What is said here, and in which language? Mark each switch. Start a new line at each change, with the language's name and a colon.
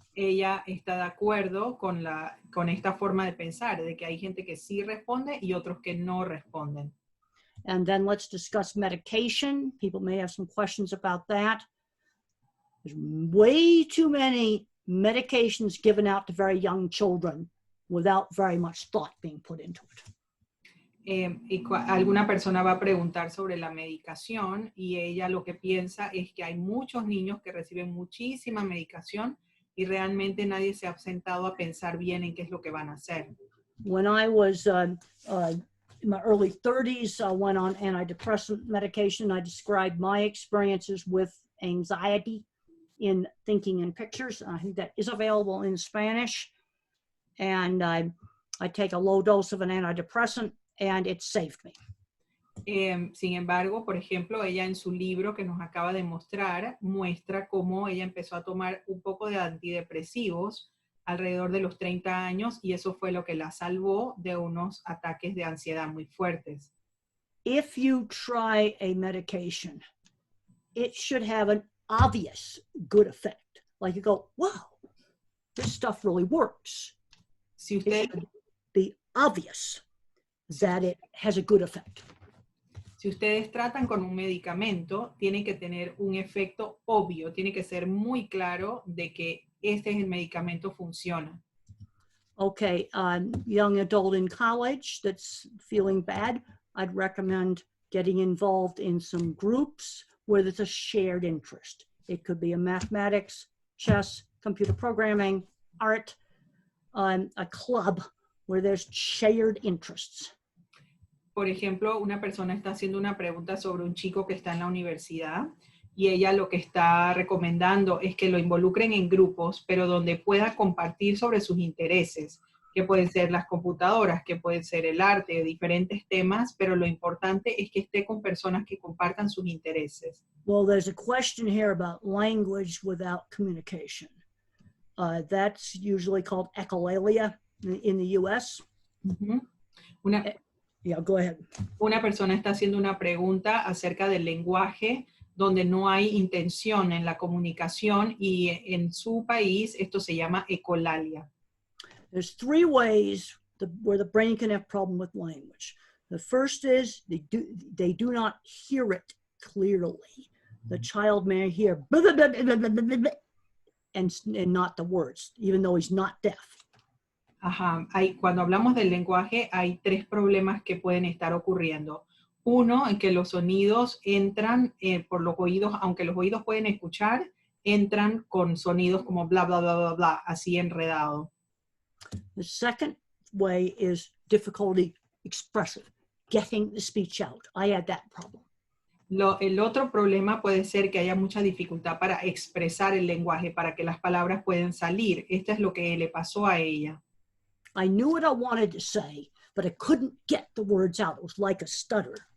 Spanish: Ella está de acuerdo con esta forma de pensar, de que hay gente que sí responde y otros que no responden.
English: And then let's discuss medication. People may have some questions about that. There's way too many medications given out to very young children without very much thought being put into it.
Spanish: Alguna persona va a preguntar sobre la medicación y ella lo que piensa es que hay muchos niños que reciben muchísima medicación y realmente nadie se ha sentado a pensar bien en qué es lo que van a hacer.
English: When I was in my early 30s, I went on antidepressant medication. I described my experiences with anxiety in Thinking in Pictures. I think that is available in Spanish. And I take a low dose of an antidepressant and it saved me.
Spanish: Sin embargo, por ejemplo, ella en su libro que nos acaba de mostrar, muestra cómo ella empezó a tomar un poco de antidepresivos alrededor de los 30 años y eso fue lo que la salvó de unos ataques de ansiedad muy fuertes.
English: If you try a medication, it should have an obvious good effect. Like you go, wow, this stuff really works.
Spanish: Si
English: It
Spanish: usted,
English: should be obvious that it has a good effect.
Spanish: si ustedes tratan con un medicamento, tiene que tener un efecto obvio, tiene que ser muy claro de que este es el medicamento funciona.
English: Okay, young adult in college that's feeling bad, I'd recommend getting involved in some groups where there's a shared interest. It could be a mathematics, chess, computer programming, art, a club where there's shared interests.
Spanish: Por ejemplo, una persona está haciendo una pregunta sobre un chico que está en la universidad y ella lo que está recomendando es que lo involucren en grupos, pero donde pueda compartir sobre sus intereses, que pueden ser las computadoras, que pueden ser el arte, diferentes temas, pero lo importante es que esté con personas que compartan sus intereses.
English: Well, there's a question here about language without communication. That's usually called echolalia in the US. Uh-huh. Yeah, go ahead.
Spanish: Una persona está haciendo una pregunta acerca del lenguaje donde no hay intención en la comunicación y en su país esto se llama ecolalia.
English: There's three ways where the brain can have problem with language. The first is they do not hear it clearly. The child may hear blah, blah, blah, blah, blah, blah, blah, and not the words, even though he's not deaf.
Spanish: Ajá, cuando hablamos del lenguaje hay tres problemas que pueden estar ocurriendo. Uno, en que los sonidos entran por los oídos, aunque los oídos pueden escuchar, entran con sonidos como bla, bla, bla, bla, bla, así enredado.
English: The second way is difficulty expressive, getting the speech out. I had that problem.
Spanish: El otro problema puede ser que haya mucha dificultad para expresar el lenguaje, para que las palabras puedan salir. Esto es lo que le pasó a ella.
English: I knew what I wanted to say, but I couldn't get the words out. It was like a stutter.